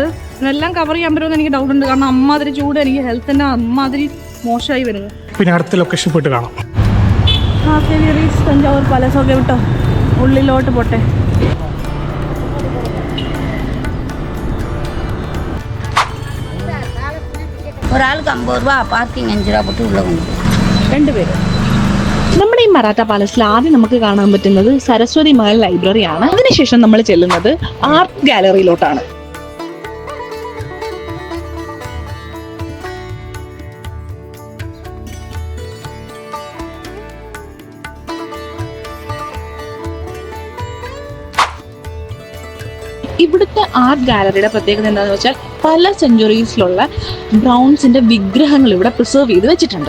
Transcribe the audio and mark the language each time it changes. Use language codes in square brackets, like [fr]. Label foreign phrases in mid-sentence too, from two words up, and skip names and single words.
[ml] ഇതെല്ലാം കവർ ചെയ്യാൻ പറ്റുമെന്ന് എനിക്ക് ഡൗട്ട് ഉണ്ട്. കാരണം അമ്മാതിരി ചൂട്, എനിക്ക് ഹെൽത്തിന്റെ അമ്മാതിരി മോശമായി വരുന്നത്. പിന്നെ അടുത്ത ലൊക്കേഷൻ പോയിട്ട് കാണാം. തഞ്ചാവൂർ പാലസൊക്കെ വിട്ടോ, ഉള്ളിലോട്ട് പോട്ടെ. [ta] ஒரு ஆளுக்கு 50 ரூபா, பார்க்கிங் 5 ரூபா போட்டு உள்ள கொண்டு போகும். [ml] 2 പേര്. നമ്മുടെ ഈ മറാത്ത പാലസിൽ ആദ്യം നമുക്ക് കാണാൻ പറ്റുന്നത് സരസ്വതി മഹൽ ലൈബ്രറിയാണ്. അതിനുശേഷം നമ്മൾ ചെല്ലുന്നത് [en] art galleryയിലോട്ടാണ്. [ml] ഇവിടുത്തെ [en] art galleryയുടെ [ml] പ്രത്യേകത എന്താണെന്ന് വെച്ചാൽ പല സെഞ്ചുറീസിലുള്ള ബ്രൗൺസിന്റെ വിഗ്രഹങ്ങൾ ഇവിടെ പ്രിസർവ് ചെയ്ത് വെച്ചിട്ടുണ്ട്.